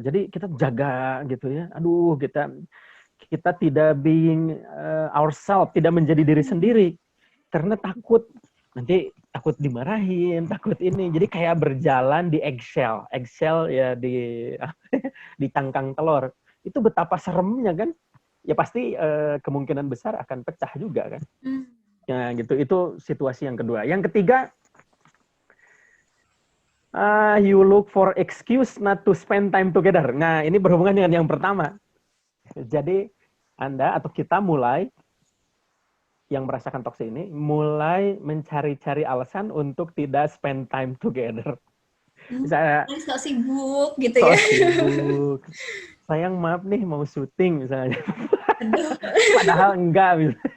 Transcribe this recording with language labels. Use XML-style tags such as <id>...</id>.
<id>Jadi kita jaga gitu ya. Aduh, kita tidak</id> <en>being ourselves,</en> <id>tidak menjadi diri sendiri karena takut nanti takut dimarahin, takut ini. Jadi kayak berjalan di eggshell. Eggshell ya di tangkang telur. Itu betapa seremnya kan? Ya pasti kemungkinan besar akan pecah juga kan. Nah, gitu. Itu situasi yang kedua. Yang ketiga,</id> <en>you look for excuse not to spend time together.</en> <id>Nah, ini berhubungan dengan yang pertama. Jadi Anda atau kita mulai yang merasakan toksik ini mulai mencari-cari alasan untuk tidak</id> <en>spend time together.</en> <id>Misalnya, So sibuk gitu ya. sibuk. Sayang maaf nih mau syuting misalnya. Padahal enggak.</id>